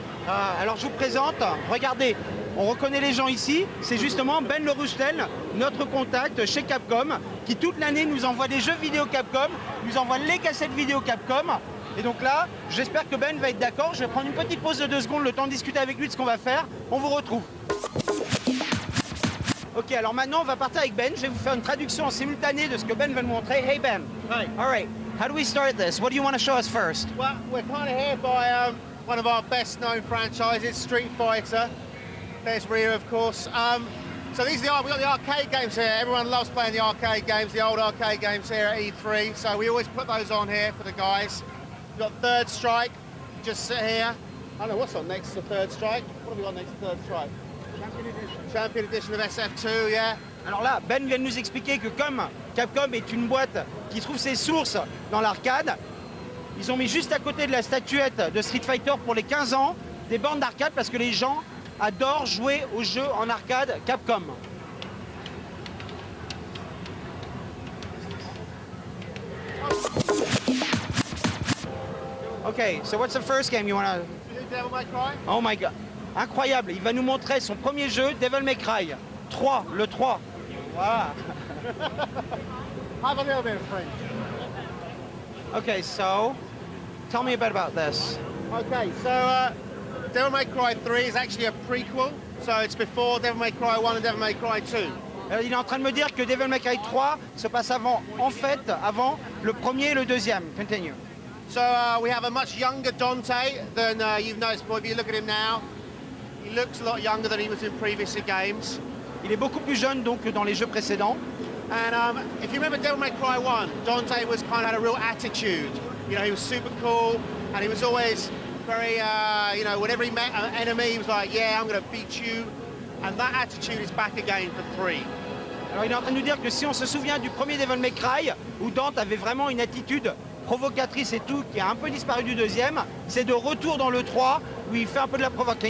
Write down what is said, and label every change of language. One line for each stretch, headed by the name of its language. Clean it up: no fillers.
French: Alors je vous présente, regardez, on reconnaît les gens ici, c'est justement Ben Le Roustel, notre contact chez Capcom, qui toute l'année nous envoie des jeux vidéo Capcom, nous envoie les cassettes vidéo Capcom. Et donc là, j'espère que Ben va être d'accord. Je vais prendre une petite pause de 2 secondes, le temps de discuter avec lui de ce qu'on va faire. On vous retrouve. Ok, alors maintenant on va partir avec Ben. Je vais vous faire une traduction en simultané de ce que Ben va nous montrer.
English: Hey Ben. Hi. All right. How do we start this? What do you want to show us first? Well, we're kind of here by one of our best-known franchises, Street Fighter. There's Rhea, of course. So these are we've got the arcade games here. Everyone loves playing the arcade games, the old arcade games here at E3. So we always put those on here for the guys. We've got Third Strike, just sit here. I don't know what's on next to Third Strike. What have we got next to Third Strike? Champion Edition of SF2, yeah.
French: Alors là, Ben vient de nous expliquer que comme Capcom est une boîte qui trouve ses sources dans l'arcade, ils ont mis juste à côté de la statuette de Street Fighter pour les 15 ans des bornes d'arcade parce que les gens adorent jouer aux jeux en arcade Capcom.
English: Okay, so what's the first game you want to... You do Devil May Cry? Oh my god,
French: incroyable, il va nous montrer son premier jeu, Devil May Cry 3, le 3. Voilà.
English: Have a little bit of French. Okay, so tell me a bit about this. Okay, so Devil May Cry 3 is actually a prequel. So it's before Devil May Cry 1 and Devil May Cry 2.
French: Il est en train de me dire que Devil May Cry 3 se passe avant le premier et le deuxième.
English: Continue. So we have a much younger Dante than you've noticed before. If you look at him now, he looks a lot younger than he was in previous games.
French: Il est beaucoup plus jeune donc que dans les jeux précédents.
English: And if you remember Devil May Cry 1, Dante was kind of had a real attitude. You know, he was super cool and he was always very, you know, whenever he met an enemy, he was like, yeah, I'm going to beat you. And that attitude is back again for 3.
French: Alors il est en train de nous dire que si on se souvient du premier Devil May Cry, où Dante avait vraiment une attitude provocatrice et tout, qui a un peu disparu du deuxième, c'est de retour dans le 3, où il fait un peu de la provocation.